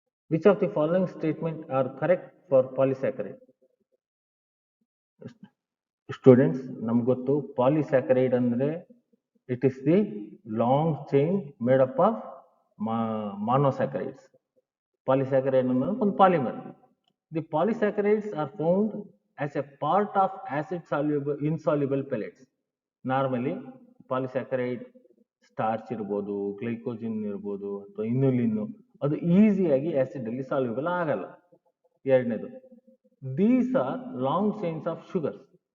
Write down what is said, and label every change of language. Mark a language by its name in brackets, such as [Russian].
[English] Which of the following statement are correct for polysaccharide? Students, [Kannada] ನಮ್ಗೆ ಗೊತ್ತು polysaccharide ಅಂದ್ರೆ [English] It is the long chain made up of monosaccharides. [Kannada] Polysaccharide ಅಂದ್ರೆ ಒಂದು polymer. [English] The polysaccharides are found as a part of acid soluble insoluble pellets. [Kannada] Normally polysaccharide starch ಇರ್ಬೋದು, ಗ್ಲೈಕೋಜಿನ್ ಇರ್ಬೋದು, ಅಥವಾ inulin, ಅದು ಈಸಿಯಾಗಿ ಆಸಿಡ್ ಅಲ್ಲಿ ಸಾಲ್ಯೂಬಲ್ ಆಗಲ್ಲ. ಎರಡನೇದು, [English] These are long chains of sugars.